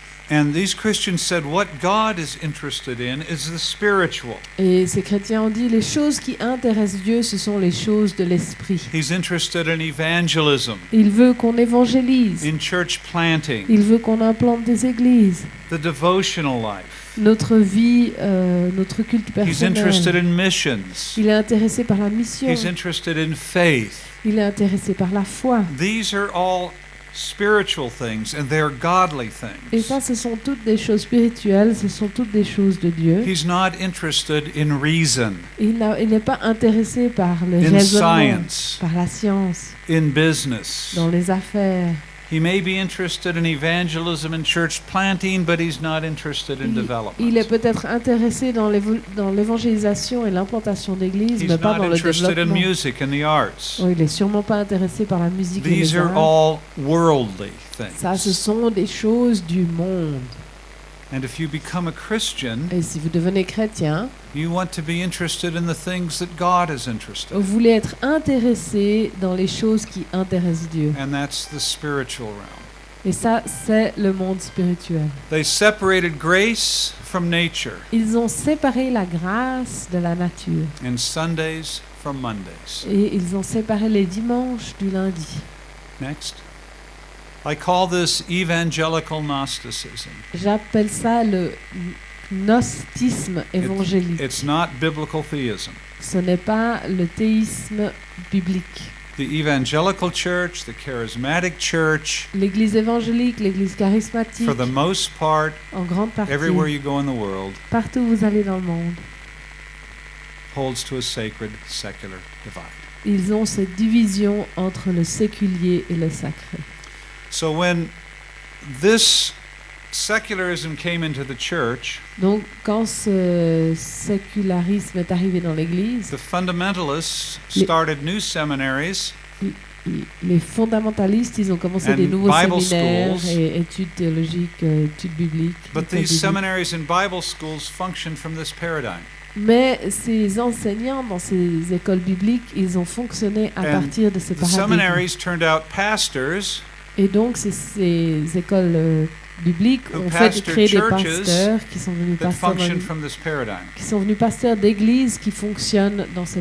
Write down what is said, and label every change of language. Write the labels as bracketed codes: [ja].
[en] And these Christians said what God is interested in is the spiritual. [fr] Et ces chrétiens ont dit les choses qui intéressent Dieu, ce sont les choses de l'esprit. [en] He's interested in evangelism, [fr] Il veut qu'on évangélise. [en] in church planting, [fr] Il veut qu'on implante des églises. [en] the devotional life. [fr] Notre vie, notre culte [en] He's interested [fr] personnel. [en] in missions. [fr] Il est intéressé par la mission. [en] He's interested in faith. [fr] Il est intéressé par la foi. [en] These are all spiritual things and they're godly [fr] Et [en] things. [fr] ça, ce sont toutes des choses spirituelles, ce sont toutes des choses de Dieu. [en] He's not interested in reason, [fr] Il n'est pas intéressé par le [en] in [fr] raisonnement, [en] science, [fr] par la science, [en] in business. [fr] dans les affaires. [en] He may be interested in evangelism and church planting, but he's not interested in [fr] Il est [en] development. [fr] peut-être intéressé dans l'évangélisation et l'implantation d'églises, [en] He's [fr] mais pas [en] not [fr] dans le [en] interested in [fr] développement. [en] music and the arts. [fr] Oh, il est sûrement pas intéressé par la musique et [en] These [fr] les [en] are [fr] arts. [en] all worldly [fr] Ça, ce [en] things. [fr] sont des choses du monde. [en] And if you become a Christian, [fr] Et si vous devenez chrétien, [en] you want to be interested in the things that God is interested [fr] vous [en] in. [fr] voulez être intéressé dans les choses qui intéressent Dieu. [en] And that's the spiritual realm. [fr] Et ça, c'est le monde spirituel. [en] They separated grace from nature [fr] Ils ont séparé la grâce de la nature. [en] and Sundays from Mondays. [fr] Et ils ont séparé les dimanches du lundi. [en] Next. I call this evangelical Gnosticism. [fr] J'appelle ça le gnostisme évangélique. [en] It's not biblical theism. [fr] Ce n'est pas le théisme biblique. [en] The evangelical church, the charismatic church, [fr] L'église évangélique, l'église charismatique, [en] for the most part, [fr] en grande partie, [en] everywhere you go in the world, [fr] partout où vous allez dans le monde, [en] holds to a sacred secular divide. [fr] ils ont cette division entre le séculier et le sacré. [en] So when this secularism came into the church, [fr] Donc, quand ce sécularisme est arrivé dans l'église, [en] the fundamentalists [fr] Les- [en] started new seminaries [fr] les fondamentalistes, ils ont commencé des [en] And [fr] nouveaux [en] Bible [fr] séminaires [en] schools. [fr] et études théologiques, études bibliques. [en] But [fr] écoles [en] these [fr] bibliques. [en] seminaries and Bible schools function from this paradigm. [fr] Mais ces enseignants dans ces écoles bibliques, ils ont fonctionné à [en] And [fr] partir de ces [en] The [fr] paradigmes. [en] seminaries turned out pastors [fr] Et donc, ces écoles bibliques [en] Who [fr] ont fait [en] pastor [fr] créer des [en] churches [fr] pasteurs qui sont venus [en] that [fr] pasteurs, [en] function from this paradigm. [fr] qui sont venus pasteurs d'églises qui fonctionnent dans ces